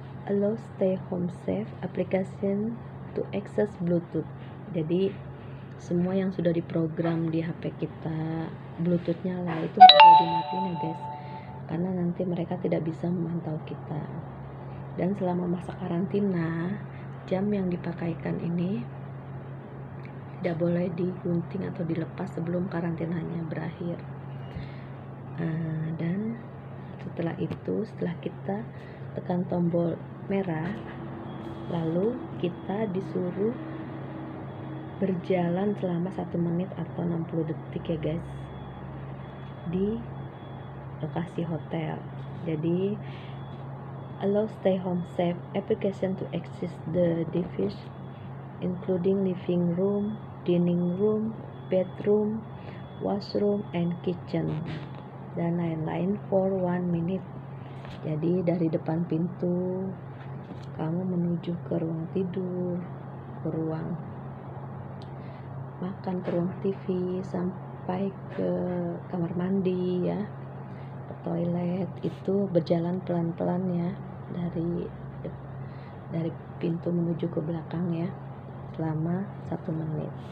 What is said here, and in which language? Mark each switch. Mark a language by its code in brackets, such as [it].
[en] allow stay home safe application to access Bluetooth. [id] Jadi semua yang sudah diprogram di HP kita Bluetooth nyala itu boleh dimatiin ya guys, karena nanti mereka tidak bisa memantau kita. Dan selama masa karantina, jam yang dipakaikan ini tidak boleh digunting atau dilepas sebelum karantinanya berakhir. Dan setelah itu, setelah kita tekan tombol merah, lalu kita disuruh berjalan selama 1 menit atau 60 detik ya guys di lokasi hotel. Jadi [en] allow stay home safe application to access the device including living room, dining room, bedroom, washroom, and kitchen, [id] dan lain-lain [en] for 1 minute. [id] Jadi dari depan pintu kamu menuju ke ruang tidur, ke ruang makan, ke ruang TV, sampai ke kamar mandi ya, ke toilet, itu berjalan pelan-pelan ya, dari pintu menuju ke belakang ya, selama 1 menit.